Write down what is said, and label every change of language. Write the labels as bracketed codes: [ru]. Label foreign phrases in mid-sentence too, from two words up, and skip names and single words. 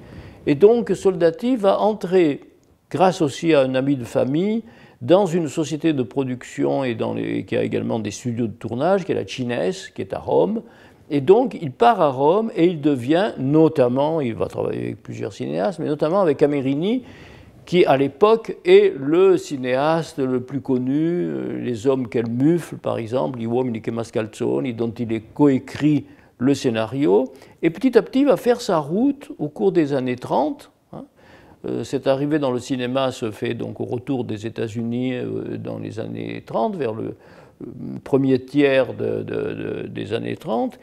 [fr] Et donc Soldati va entrer, grâce aussi à un ami de famille, dans une société de production et qui a également des studios de tournage, qui est la Cines, qui est à Rome. Et donc, il part à Rome et il devient notamment, il va travailler avec plusieurs cinéastes, mais notamment avec Amerini, qui à l'époque est le cinéaste le plus connu, Les hommes qu'elle mufle, par exemple, [it] Gli uomini che mascalzoni, [fr] dont il est coécrit le scénario. Et petit à petit, il va faire sa route au cours des années 30. Cette arrivée dans le cinéma se fait donc au retour des États-Unis dans les années 30, vers le premier tiers des années 30.